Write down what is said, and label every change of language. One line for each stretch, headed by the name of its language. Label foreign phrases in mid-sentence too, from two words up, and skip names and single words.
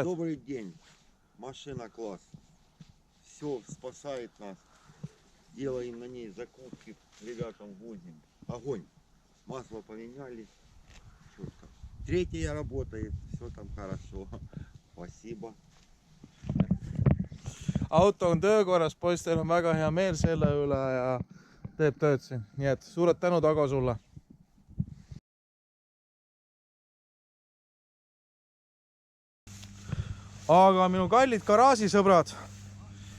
Russian: Добрый день. Машина класс. Все спасает нас. Делаем на ней закупки. Ребятам возим. Огонь. Масло поменяли. Четко. Третья работает. Все там хорошо. Спасибо.
Estonian: Auto on töökorras, poistel on väga hea meel selle üle ja teeb tööd siin. Nii et suured tänud, Ago, sulle. Aga minu kallid garaažisõbrad, 15.